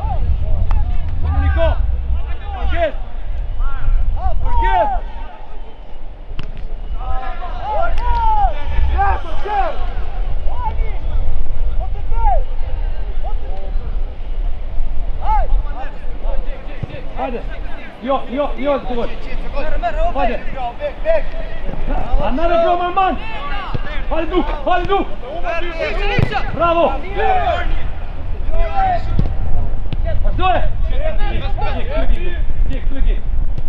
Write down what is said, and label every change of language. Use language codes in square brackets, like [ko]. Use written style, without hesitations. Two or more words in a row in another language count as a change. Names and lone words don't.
[sq] Komuniko! Orges! Hajde! Jo, të voj! Hajde! [en] Another from my man! [sq] Hajde du! Bravo! Vazhdoj! Gjek,